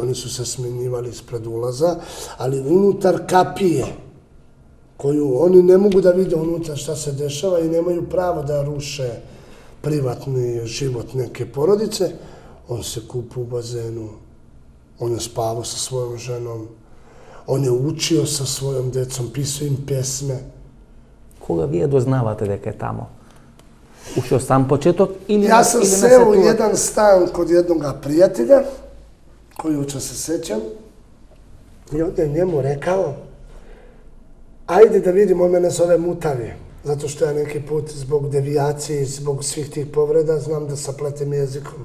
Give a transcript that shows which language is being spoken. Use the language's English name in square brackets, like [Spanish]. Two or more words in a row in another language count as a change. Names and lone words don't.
[Serbian] Oni su se smenjivali ispred ulaza, ali unutar kapije, koju oni ne mogu da vide unutra šta se dešava i nemaju pravo da ruše privatni život neke porodice, on se kupa u bazenu, on je spavao sa svojom ženom, on je učio sa svojom decom, pisao im pesme. [Macedonian] Кога вие дознавате дека е тамо? Уште од сам почеток или [Serbian] Ja sam seo u jedan stan kod jednog prijatelja, koji uče se sećam, i onda je njemu rekao, ajde da vidimo, on mene zove Mutavi, zato što ja neki put zbog devijacije i zbog svih tih povreda znam da sapletem jezikom.